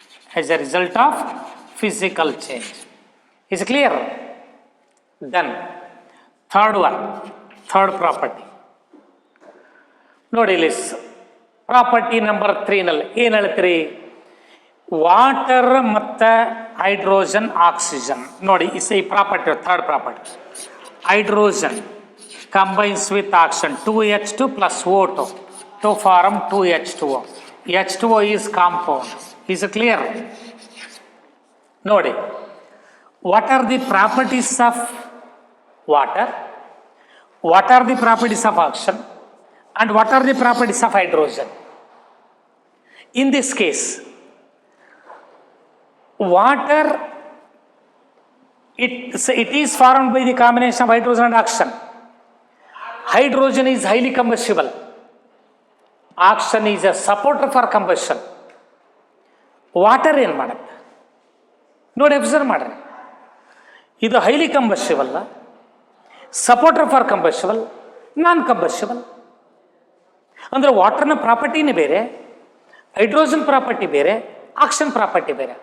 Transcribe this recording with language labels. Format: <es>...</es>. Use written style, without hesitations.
<en>As a result of physical change. Is it clear? Then third one, third property.</en> <kn>ನೋಡಿ ಇಲ್ಲಿ property number 3 ನಲ್ಲಿ ಏನು ಹೇಳ್ತೀರಿ?</kn> <en>water</en> <kn>ಮತ್ತು</kn> <en>Hydrogen oxygen.</en> <kn>ನೋಡಿ ಈ</kn> <en>Property, third property. Hydrogen combines with oxygen 2H2 plus O2 to form 2H2O. H2O is compound. Is it clear?</en> <kn>ನೋಡಿ,</kn> <en>what are the properties of water? What are the properties of oxygen? And what are the properties of hydrogen? In this case, water, it is formed by the combination of hydrogen and oxygen. Hydrogen is highly combustible. Oxygen is a supporter for combustion. Water</en> <kn>ಏನು ಮಾಡುತ್ತೆ ನೋಡಿ,</kn> <en>observe</en> <kn>ಮಾಡ್ರಿ. ಇದು</kn> <en>Highly combustible, supporter for combustible, non combustible.</en> <kn>ಅಂದರೆ ವಾಟರ್ನ ಪ್ರಾಪರ್ಟಿನೇ ಬೇರೆ, hydrogen property ಬೇರೆ, oxygen property ಬೇರೆ.</kn>